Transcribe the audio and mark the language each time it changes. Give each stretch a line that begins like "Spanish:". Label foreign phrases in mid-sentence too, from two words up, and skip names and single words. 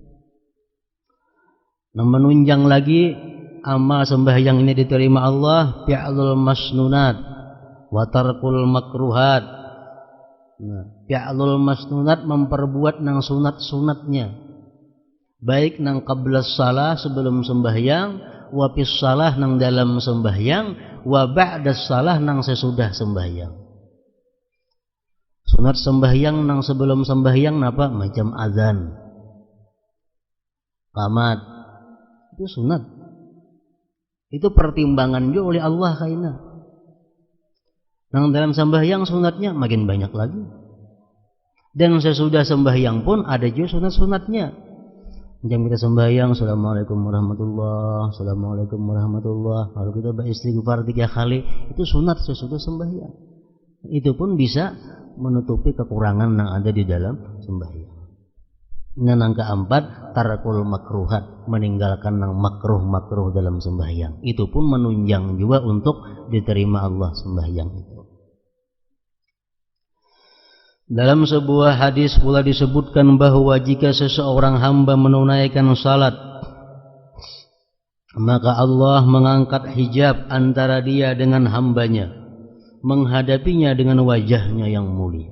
Banjar: Nah, menunjang lagi amal sembahyang ini diterima Allah,
Arabic: فعل المسنونات وترك المكروهات.
Banjar: Nah,
Arabic: فعل المسنونات
Banjar: memperbuat nang sunat-sunatnya, baik nang
Arabic: قبل الصلاة
Banjar: sebelum sembahyang,
Arabic: وفي الصلاة
Banjar: nang dalam sembahyang,
Arabic: وبعد الصلاة
Banjar: nang sesudah sembahyang. Sunat sembahyang nang sebelum sembahyang napa? Macam azan, qamat, itu sunat. Itu pertimbangan juga oleh Allah kaina. Nang dalam sembahyang sunatnya makin banyak lagi. Dan sesudah sembahyang pun ada juga sunat-sunatnya. Jam kita sembahyang,
Arabic: السلام عليكم ورحمة الله، السلام عليكم ورحمة الله.
Banjar: Lalu kita beristighfar 3 kali, itu sunat sesudah sembahyang. Itu pun bisa menutupi kekurangan yang ada di dalam sembahyang. Nah, yang keempat,
Arabic: ترك المكروهات,
Banjar: meninggalkan yang makruh dalam sembahyang. Itu pun menunjang juga untuk diterima Allah sembahyang itu. Dalam sebuah hadis pula disebutkan bahwa jika seseorang hamba menunaikan salat, maka Allah mengangkat hijab antara dia dengan hambanya, menghadapinya dengan wajahnya yang mulia.